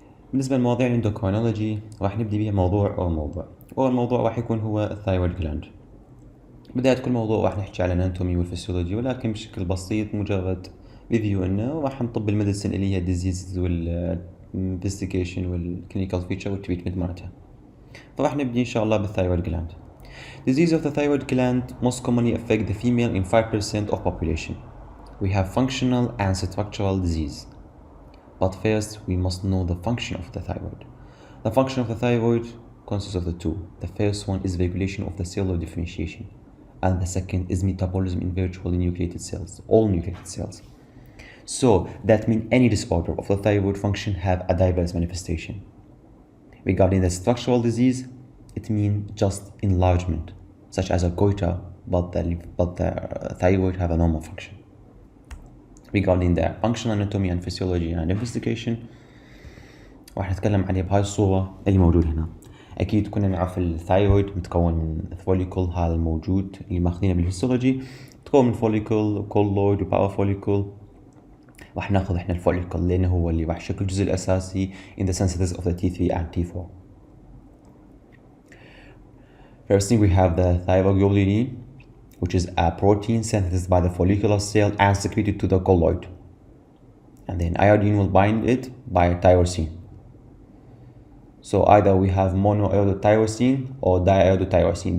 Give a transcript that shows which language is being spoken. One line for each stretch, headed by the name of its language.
Arabic: بالنسبة لمواضيع الاندوكرينولوجي راح نبدي بها أول موضوع راح يكون هو الثايرويد جلاند. بداية كل موضوع راح نحكي على الاناتومي والفسيولوجي، ولكن بشكل بسيط مجرد ريفيو انه راح نطب الميديسن اللي هي الديزيز والانفستيجيشن والكلينيكال فيتشر والتريتمنت مالتها. فراح نبدي ان شاء الله بالثايرويد جلاند.
English: Disease of the thyroid gland most commonly affect the female in 5% of population. We have functional and structural disease. But first, we must know the function of the thyroid. The function of the thyroid consists of the two. The first one is regulation of the cellular differentiation, and the second is metabolism in virtually nucleated cells, all nucleated cells. So that means any disorder of the thyroid function have a diverse manifestation. Regarding the structural disease, it means just enlargement, such as a goiter, but the thyroid have a normal function. Regarding the functional anatomy and physiology and investigation
Arabic: راح نتكلم عليه بهاي الصورة اللي موجود هنا. أكيد كنا نعرف الثايرويد متكون من فوليكل، هذا الموجود اللي ماخذينه بالهيستولوجي، متكون من فوليكل كولويد وباور فوليكل. راح ناخذ احنا الفوليكل لأنه هو اللي راح يشكل الجزء الأساسي
English: in the synthesis of the T3 and T4. First thing we have the thyroglobulin, which is a protein synthesized by the follicular cell and secreted to the colloid. And then iodine will bind it by tyrosine. So either we have monoiodotyrosine or diiodotyrosine.